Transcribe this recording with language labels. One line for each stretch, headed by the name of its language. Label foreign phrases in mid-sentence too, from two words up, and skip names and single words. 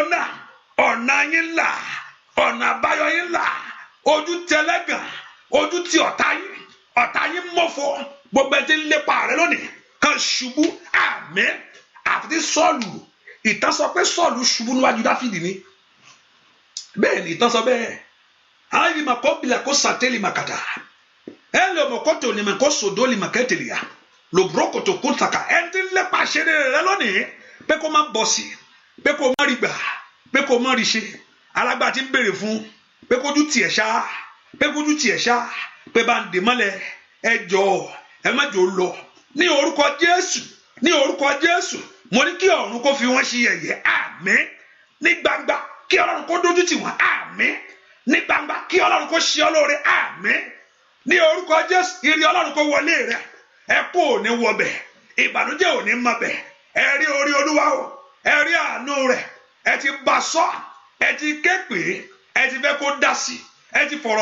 Yoruba: náà ọ̀nà yín là ọ̀nà àbáyọ yín là ojú tẹlẹ́gàn ojú ti ọ̀tá yín mọ́fọ́ gbogbo ẹ ti ń lépa rẹ lónìí kan ṣubú àmín àfi tí Sọ́ọ̀lù ìtàn sọ pé Sọ́ọ̀lù ṣubú níwájú Dáfídì ni bẹ́ẹ̀ ni ìtàn sọ bẹ́ẹ̀ ayi mako bila ko sateli makata ele mokoto ni mako sodoli maketelia lo broko to kuntaka enti le pa sere rẹ lónìí pé kó má bọ́ sí pé kó má rí gbà pé kó má rí ṣe alagba tí ń béèrè fún pé kójú tiẹ̀ ṣá pé bá ń dè mọ́lẹ̀ ẹ jọ̀ọ́ ẹ má jò lọ ní orúkọ Jésù mo ní kí ọ̀run kó fi wọ́n ṣe yẹ̀yẹ́ àmín ní gbangba kí Ọlọ́run kó dójú tì wọ́n àmín ní gbangba kí Ọlọ́run kó ṣe ọ́ lóore àmín ní orúkọ Jésù ire Ọlọ́run kó wọlé rẹ ẹkún ò ní wọbẹ̀ ìbànújẹ́ ò ní mọbẹ̀ ẹ rí orí Olúwa o ẹ rí àánú rẹ̀ ẹ ti bá sọ ẹ ti ké pè ẹ ti fẹ́ kó dá sí ẹ ti fọ̀rọ̀